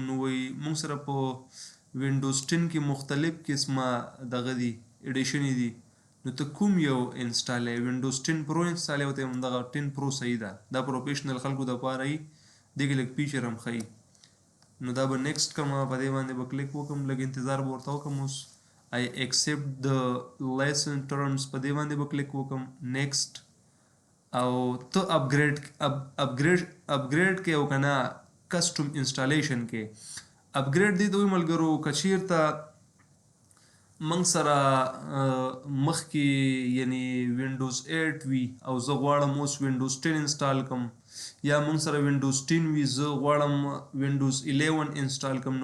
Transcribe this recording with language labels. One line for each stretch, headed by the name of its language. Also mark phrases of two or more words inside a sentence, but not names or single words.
Pashto: نو وایي موږ سره په وینډوز 10 کې مختلف قسمه دغه دي ایډیشنې دي. نو ته کوم یو انسټالوې وینډوز 10 پرو انسټالوې ورته یم دغه 10 پرو صحیح ده، دا پروفیشنل خلکو دپاره یي، دې کې لږ فیچر هم ښیي. نو دا به نیکسټ کوم په دې باندې به کلیک وکړم، لږ انتظار به ورته وکړم. اوس
English: I accept the license terms
Pashto: په دې باندې به کلیک وکړم نیکسټ. او ته اپګریډ کې او که نه
English: custom installation
Pashto: کې. اپګریډ دې ته وایي ملګرو که چېرته موږ سره مخکې یعنې وینډوز 8 وي او زه غواړم اوس وینډوز 10 انسټال کړم، یا موږ سره وینډوز 10 وي زه غواړم وینډوز 11 انسټال کړم.